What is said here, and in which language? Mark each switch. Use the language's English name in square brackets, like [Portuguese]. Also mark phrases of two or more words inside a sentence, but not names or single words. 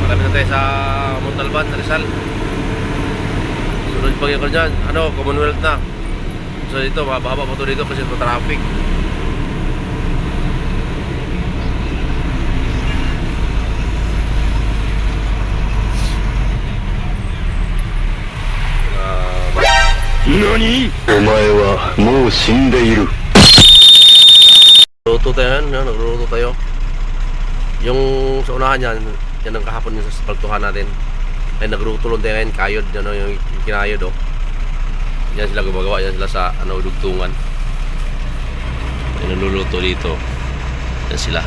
[Filipino] tayo sa Montalban, Rizal. Sunod pag ko dyan, Commonwealth na. So dito, mababa pa to dito kasi ito traffic. [Japanese] NANI?! お前はもう死んでいる。 [Filipino] Luto tayo yan, nagluto tayo. Yung sa unahan yan ang kahapon yung sa spaltuhan natin. Ay nagluto lang tayo ngayon, kayod, yung kinayod oh. Yan sila gumagawa, yan sila sa dugtungan. Yan naluluto dito. Yan sila.